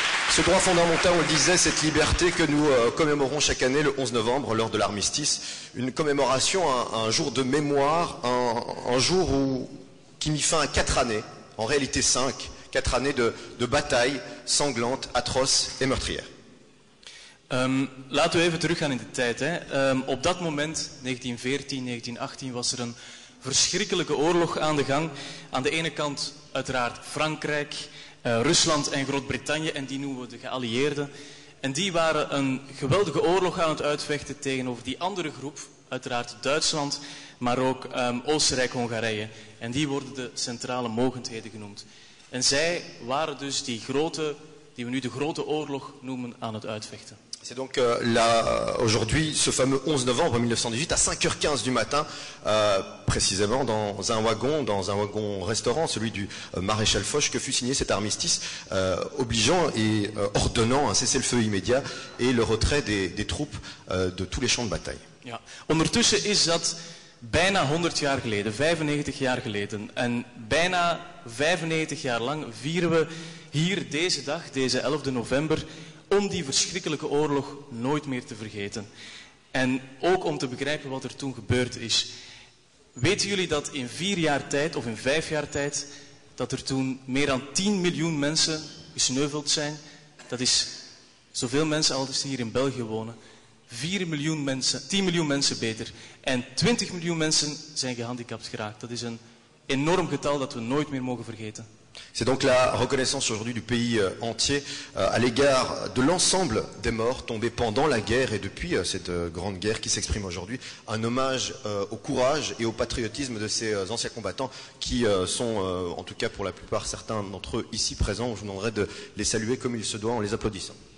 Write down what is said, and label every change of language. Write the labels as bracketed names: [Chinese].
[French] Ce droit fondamental, on le disait, cette liberté que nous commémorons chaque année le 11 novembre lors de l'armistice, une commémoration, un jour de mémoire, un jour qui mit fin à 4 années, en réalité 5, 4 années de batailles sanglantes, atroces et meurtrières. [Dutch] Laten we even teruggaan in de tijd. Op dat moment, 1914, 1918, was er een verschrikkelijke oorlog aan de gang. Aan de ene kant uiteraard Frankrijk, Rusland en Groot-Brittannië, en die noemen we de geallieerden. En die waren een geweldige oorlog aan het uitvechten tegenover die andere groep, uiteraard Duitsland, maar ook Oostenrijk-Hongarije. En die worden de centrale mogendheden genoemd. En zij waren dus die we nu de grote oorlog noemen, aan het uitvechten. [French] C'est donc aujourd'hui, ce fameux 11 novembre 1918, à 5h15 du matin, précisément dans un wagon restaurant, celui du maréchal Foch, que fut signé cet armistice, obligeant et ordonnant un cessez-le-feu immédiat et le retrait des troupes de tous les champs de bataille. [Dutch] Ja. Ondertussen is dat bijna 100 jaar geleden, 95 jaar geleden. En bijna 95 jaar lang vieren we hier deze dag, deze 11 november, om die verschrikkelijke oorlog nooit meer te vergeten. En ook om te begrijpen wat er toen gebeurd is. Weten jullie dat in 4 jaar tijd, of in 5 jaar tijd, dat er toen meer dan 10 miljoen mensen gesneuveld zijn. Dat is zoveel mensen als hier in België wonen. 4 miljoen mensen, 10 miljoen mensen beter. En 20 miljoen mensen zijn gehandicapt geraakt. Dat is een enorm getal dat we nooit meer mogen vergeten. [French] C'est donc la reconnaissance aujourd'hui du pays entier à l'égard de l'ensemble des morts tombés pendant la guerre et depuis cette grande guerre qui s'exprime aujourd'hui. Un hommage au courage et au patriotisme de ces anciens combattants qui sont, en tout cas pour la plupart, certains d'entre eux ici présents. Je vous demanderai de les saluer comme il se doit en les applaudissant.